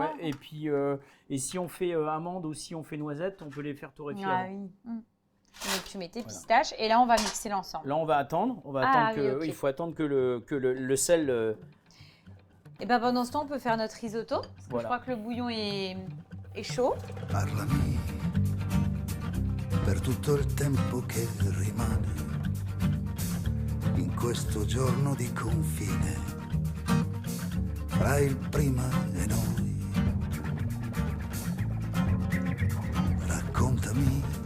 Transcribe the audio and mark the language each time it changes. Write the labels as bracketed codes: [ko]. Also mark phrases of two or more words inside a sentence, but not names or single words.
[fr] Et puis, si on fait amande ou si on fait noisette, on peut les faire torréfier. Oui. Donc tu mets tes pistaches et là on va mixer l'ensemble. Là on va attendre, il faut attendre que le sel. Et ben pendant ce temps on peut faire notre risotto. Parce que je crois que le bouillon est chaud. [it] Parlami per tutto il tempo che rimane in questo giorno di confine fra il prima e noi. Raccontami.